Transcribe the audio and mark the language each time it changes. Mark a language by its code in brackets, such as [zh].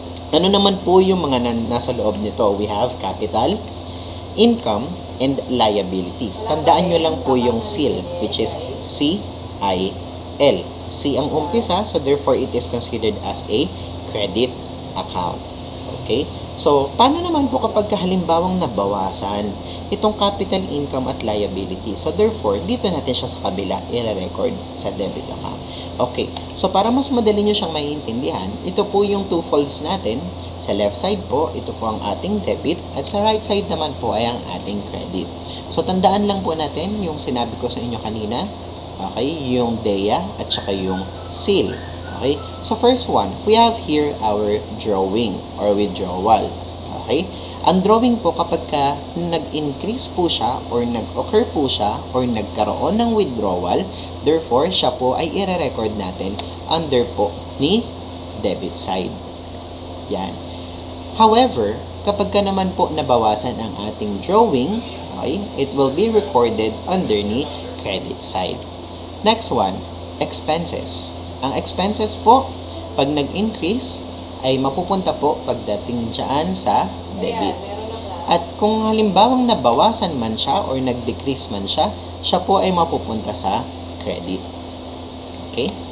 [tl] Ano naman po yung mga nasa loob nito? [en] We have capital, income, and liabilities. [tl] Tandaan nyo lang po yung CIL, [en] which is C-I-L. C [tl] ang umpisa, [en] so therefore it is considered as a credit account. [tl] Okay? So, paano naman po kapag halimbawang nabawasan itong capital, income, at liability? So, therefore, dito natin siya sa kabila i-record sa debit account. Okay. So, para mas madali nyo siyang maiintindihan, ito po yung two folds natin. Sa left side po, ito po ang ating debit, at sa right side naman po ay ang ating credit. So, tandaan lang po natin yung sinabi ko sa inyo kanina. Okay? Yung DEA at saka yung SIL. [en] Okay? So, first one, we have here our drawing or withdrawal. [tl] Okay? Ang drawing po kapag nag-increase po siya or nag-occur po siya or nagkaroon ng withdrawal, therefore, siya po ay i-record natin under po ni debit side. Yan. However, kapag naman po nabawasan ang ating drawing, okay, [en] it will be recorded under [tl] ni credit side. [en] Next one, expenses. [tl] Ang expenses po, pag nag-increase, ay mapupunta po pagdating dyan sa debit. At kung halimbawang nabawasan man siya or nag-decrease man siya, siya po ay mapupunta sa credit. Okay?